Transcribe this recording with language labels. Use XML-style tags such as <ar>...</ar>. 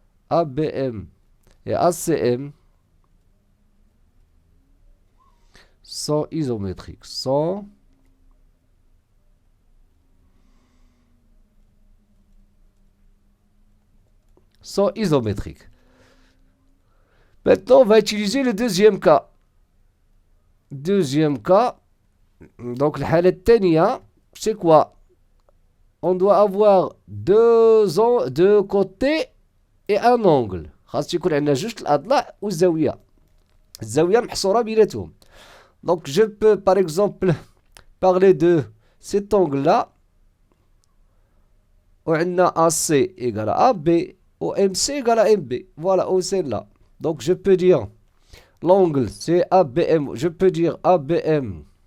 <fr>ABM et ACM sont isométriques, sont isométriques. Maintenant, on va utiliser le deuxième cas. Deuxième cas, donc le</fr> <ar>حالة الثانية,</ar> <fr>c'est quoi? On doit avoir deux côtés et un angle.</fr> <ar>خاص يكون عندنا جوج الأضلاع والزاوية. الزاوية محصورة بيناتهم.</ar> <fr>Donc je peux par exemple parler de cet angle-là.</fr> <ar>وعندنا</ar> <fr>AC égale à AB ou MC égale à MB. Voilà, ou celle-là. Donc je peux dire l'angle c'est ABM. Je peux dire ABM.</fr>